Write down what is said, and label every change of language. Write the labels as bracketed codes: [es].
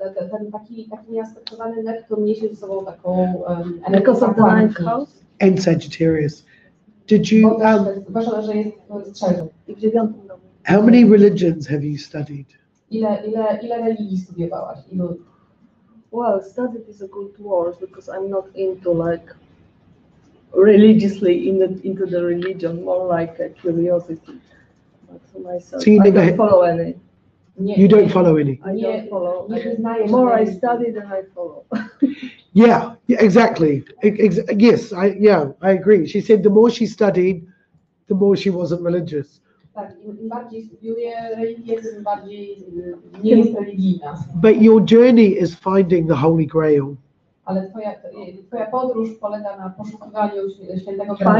[pl] Ten taki nieaspektowany Neptun niesie ze sobą taką [en] Because of the 9th house. And Sagittarius. Did you? [pl] Zwłaszcza, że jest w Strzelcu. I w 9. domu. [en] How many religions have you studied? [pl] Ile religii studiowałaś? [en] Well, studied is a good word because I'm not into like religiously into the religion, more like a curiosity. But for myself, So you I never don't follow any. You don't follow any. I don't follow. [pl] Nie [en] More I study than I follow. Yeah, exactly. Yes, I agree. She said the more she studied, the more she wasn't religious. [pl] Tak, im bardziej studiuje religię, tym bardziej nie jest religijna. [en] But your journey is finding the Holy Grail. [pl] Ale twoja podróż polega na poszukiwaniu świętego grala.